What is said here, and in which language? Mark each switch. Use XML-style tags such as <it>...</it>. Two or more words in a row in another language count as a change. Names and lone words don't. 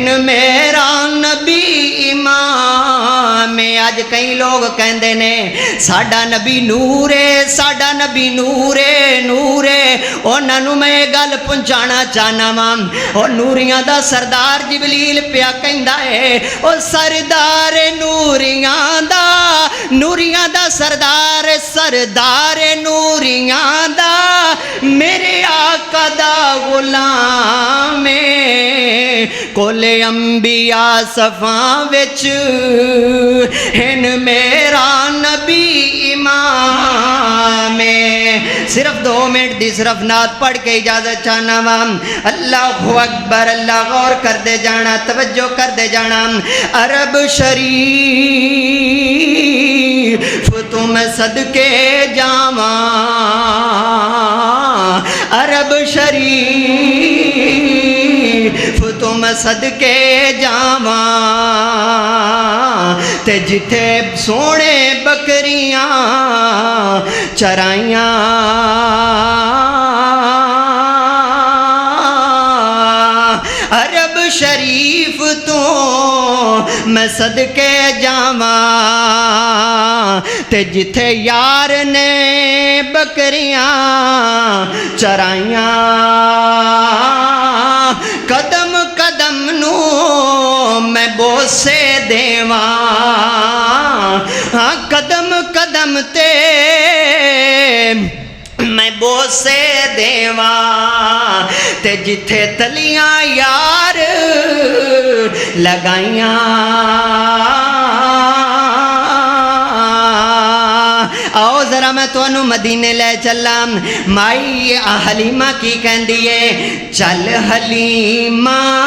<pa>میرا نبی امام اج کئی لوگ کہندے نے ساڈا نبی نور ہے ساڈا نبی نور ہے نور ہے انہاں نوں میں گل پہنچانا چاہنا وا او نوریاں دا سردار جبریل پیا کہندا ہے او سردار نوریاں دا سردار نوریاں دا میرے آقا دا غلام کل انبیاء صفاں وچ ہن میرا نبی امام صرف 2 منٹ دی صرف نعت پڑھ کے اجازت چاہنا وا</pa> <ar>اللہ اکبر</ar> <pa>اللہ غور کر دے جانا توجہ کر دے جانا عرب شریف تم صدقے جاواں عرب شریف تم صدقے جاواں تے جتھے سونے بکریاں چرائیاں عرب شریف تو میں صدقے جاواں تے جتھے یار نے بکریاں چرائیاں قدم قدم نو میں بوسے دیواں ہاں قدم قدم تے میں بوسے دیواں تے جتھے تلیاں یار لگائیاں آؤ ذرا میں تانوں مدینے لے چلاں مائی حلیمہ کی کہندی ہے چل حلیمہ</pa>